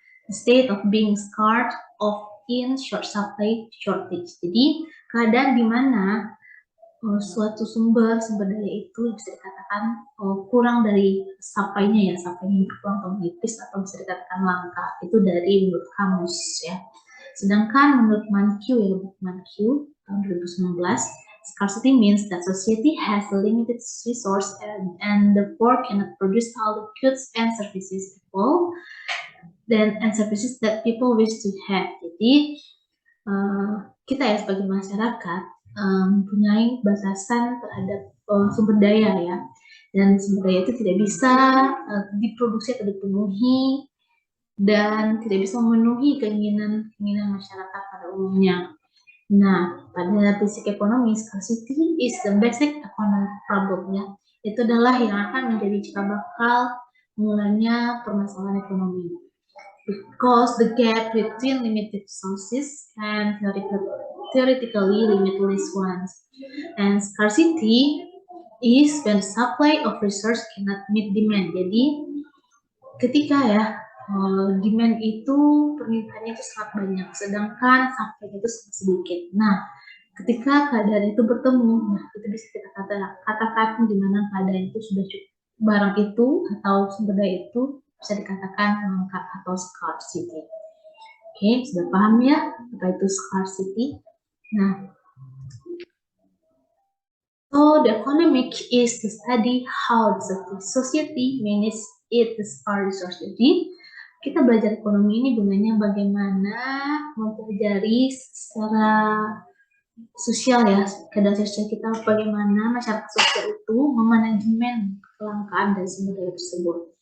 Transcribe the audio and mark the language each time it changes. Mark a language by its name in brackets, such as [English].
[English] The state of being scarce of in short supply shortage. [Indonesian] Jadi keadaan di mana suatu sumber daya itu bisa dikatakan kurang dari supply-nya ya, supply-nya berkurang atau menipis atau bisa dikatakan langka. Itu dari menurut kamus ya. Sedangkan menurut Mankiw ya, buku Mankiw tahun 2019, [English] scarcity means that society has a limited resource and therefore cannot produce all the goods and services services that people wish to have. [Indonesian] Jadi kita ya sebagai masyarakat mempunyai batasan terhadap sumber daya ya, dan sumber daya itu tidak bisa diproduksi atau dipenuhi dan tidak bisa memenuhi keinginan masyarakat pada umumnya. Nah, pada [English] basic ekonomi, scarcity is the basic economic problem ya. [Indonesian] Itu adalah yang akan menjadi cikal bakal mulanya permasalahan ekonomi. [English] Because the gap between limited resources and theoretically limitless ones. And scarcity is when supply of resource cannot meet demand. [Indonesian] Jadi ketika ya demand itu permintaannya itu sangat banyak, sedangkan supply itu sangat sedikit. Nah, ketika keadaan itu bertemu, nah itu bisa kita katakan di mana keadaan itu sudah cukup, barang itu atau sumber daya itu bisa dikatakan langka atau scarcity. Oke, sudah paham ya apa itu scarcity? [English] Nah, so the economic is to study how the society manages its scarce resource. [Indonesian] Jadi kita belajar ekonomi ini gunanya bagaimana mempelajari secara sosial ya, keadaan sosial kita, bagaimana masyarakat sosial itu memanajemen kelangkaan dan sumber daya tersebut.